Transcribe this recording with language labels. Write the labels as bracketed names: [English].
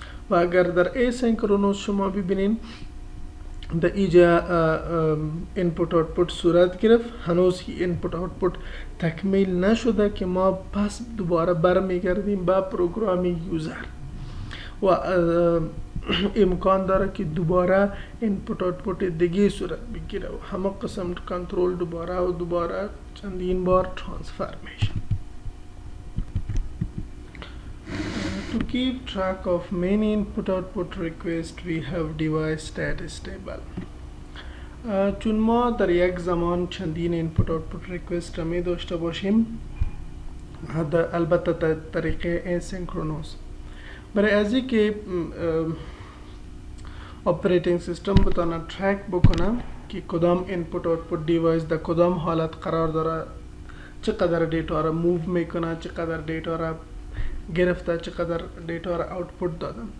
[Persian] و اگر در اسینکرونوس شما ببینین در اینجا اینپوت آوتپوت صورت گرفت، هنوز اینپوت آوتپوت تکمیل نشده که ما پس دوباره برمیگردیم به پروگرام یوزر و امکان داره که دوباره اینپوت آوتپوت دیگه صورت بگیره و همه قسم کنترل دوباره چندین بار ترانسفر میشه. [English] To keep track of many input-output requests, we have device status table. [Persian] چون ما در یک زمان چندین input-output request را می داشته باشیم، البته طریقه asynchronous، برای از این که operating سیستم بتونه ترک بکنه که کدام input-output device در کدام حالت قرار داره، چقدر دیتا را موو میکنه، چقدر دیتا را گرفته، چقدر دیتا را آوتپوت داده.